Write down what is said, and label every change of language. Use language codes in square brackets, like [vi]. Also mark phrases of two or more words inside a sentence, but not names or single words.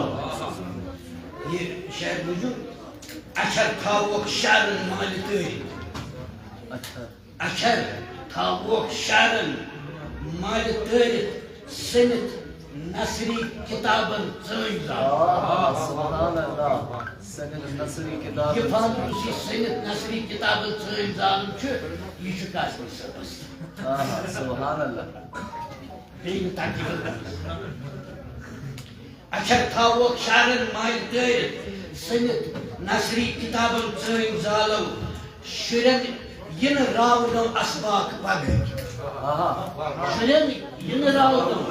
[ks] یہِ شعر بوٗزِو اچھر تھاووکھ شعرن مالہِ تٲرِتھ اچھر تھاووکھ شعرن مالہِ تٲرِتھ سٔنِتھ نثری کتابن ژٲنۍ زالو [ar] سبحان اللہ [ks] سنت نثری کتاب یہ فالتو سی سنت نثری کتابن ژٲنۍ زالُن چھُ یہِ چھُ قاسمی صٲبس [ar] سبحان اللہ [ks] بیٚیہِ نہٕ تقریٖر اچھر تھاووکھ شعرن مالہِ تٲرِتھ سٔنِتھ نثری کتابن ژٲنۍ زالو شُرٮ۪ن یِنہٕ راونو اسباق پگہٕکۍ شُرٮ۪ن یِنہٕ راونو